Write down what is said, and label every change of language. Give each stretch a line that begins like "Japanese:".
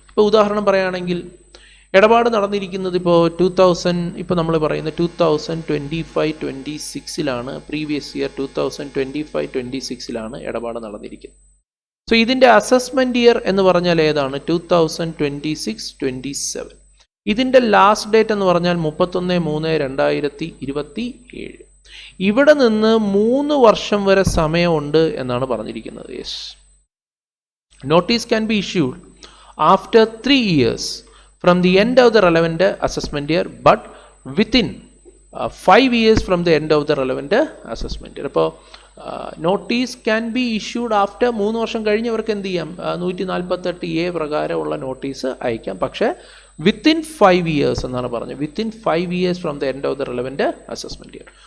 Malayalam: ഇപ്പോൾ ഉദാഹരണം പറയുകയാണെങ്കിൽ ഇടപാട് നടന്നിരിക്കുന്നത് ഇപ്പോൾ ഇപ്പോൾ നമ്മൾ പറയുന്ന 2025-26 പ്രീവിയസ് ഇയർ 2025-26 ഇടപാട് നടന്നിരിക്കുന്നത്. സോ ഇതിൻ്റെ അസസ്മെൻറ്റ് ഇയർ എന്ന് പറഞ്ഞാൽ ഏതാണ്? 2026-27. ഇതിൻ്റെ ലാസ്റ്റ് ഡേറ്റ് എന്ന് പറഞ്ഞാൽ 31/3/2027. ഇവിടെ നിന്ന് 3 വർഷം വരെ സമയമുണ്ട് എന്നാണ് പറഞ്ഞിരിക്കുന്നത്.
English: Yes, notice can be issued after 3 years from the end of the relevant assessment year but within 5 years from the end of the relevant assessment year.
Malayalam: അപ്പോൾ
English: notice can be issued after
Malayalam: 3 വർഷം കഴിഞ്ഞവർക്ക് എന്ത് ചെയ്യാം? 148A പ്രകാരമുള്ള notice അയക്കാം. പക്ഷേ
English: within 5 years
Malayalam: എന്നാണ് പറഞ്ഞത്.
English: Within 5 years from the end of the relevant assessment year.